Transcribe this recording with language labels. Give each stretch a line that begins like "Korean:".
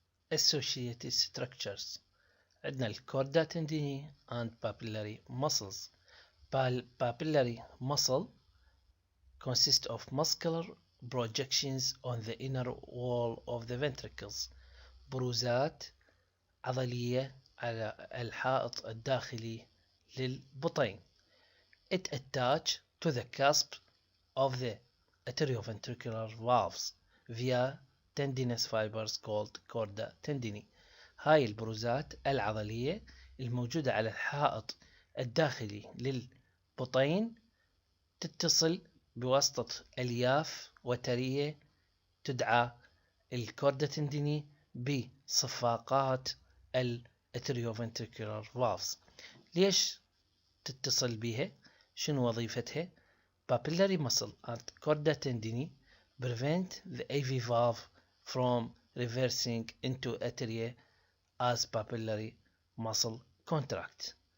English: Associated structures.
Arabic: عندنا الكوردا تنديني
English: and papillary muscles. Papillary muscle consists of muscular projections on the inner wall of the ventricles.
Arabic: بروزات عضلية على الحائط الداخلي للبطين.
English: It attach to the cusp of the atrioventricular valves via tendinous fibers called chorda tendini.
Arabic: هاي البروزات العضلية الموجودة على الحائط الداخلي للبطين تتصل بواسطة ألياف وترية تدعى الكوردا تنديني بصفاقات الاتريوفنتريكولار فالفز. ليش تتصل بها؟ شنو وظيفتها؟
English: Papillary muscle and chorda tendini prevent the AV valve from reversing into atria as papillary muscle contract.